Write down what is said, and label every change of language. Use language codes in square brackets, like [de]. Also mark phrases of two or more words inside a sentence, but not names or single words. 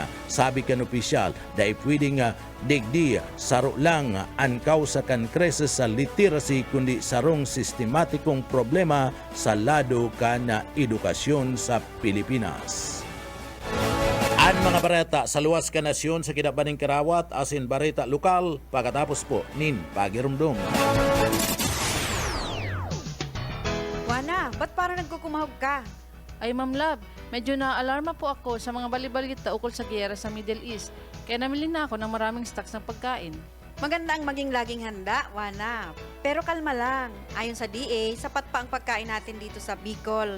[bik] Sabi kan opisyal dahil pwedeng digdi saro lang ang kausa kan krisis sa literacy kundi sarong sistematikong problema sa lado kan edukasyon sa Pilipinas. Ang mga bareta sa luwas ka nasyon sa kinabaning Karawat asin bareta lokal pagkatapos po nin pagirumdum. [tl] Wana, ba't parang nagkukumahog ka? Ay Ma'am Love, medyo na-alarma po ako sa mga balibalita ukol sa giyera sa Middle East. Kaya namili na ako ng maraming stocks ng pagkain. Maganda ang maging laging handa, Wana. Pero kalma lang. Ayon sa DA, sapat pa ang pagkain natin dito sa Bicol.